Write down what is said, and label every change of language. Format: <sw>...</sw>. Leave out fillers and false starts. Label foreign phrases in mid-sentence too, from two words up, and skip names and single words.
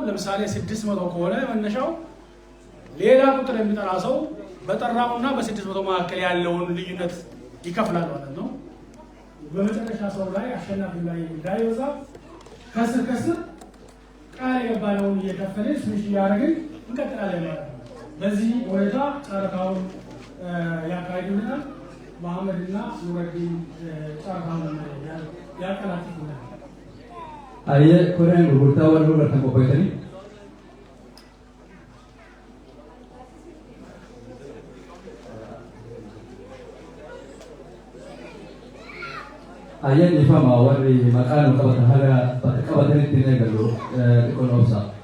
<am>ለምሳሌ 600 ከሆነ መነሻው ሌላ ቁጥር የሚጠራ ሰው በጠራውና በ600 መካከል ያለውን ልዩነት ይከፍላል ማለት ነው። በመጨረሻ ሰው ላይ አሸናፊ ላይ እንዳይወዛ ከስር ከስር ቃል የገባነውን እየከፈልን ስንሽ እያደረግን እንቀጥላለን ማለት ነው። በዚህ ሁኔታ ጨረታውን ያካሂዱልናል። መሐመድና ኑረዲን ጨረታውን ያቀላጥፉልናል።</am> <om>Hayyee kureen gurgurtaa wal irratti qopheessanii hayyeen ifama warri maqaa nu qabatan haga bakka qabatanitti hin eegallu xiqqoon obsa.</om>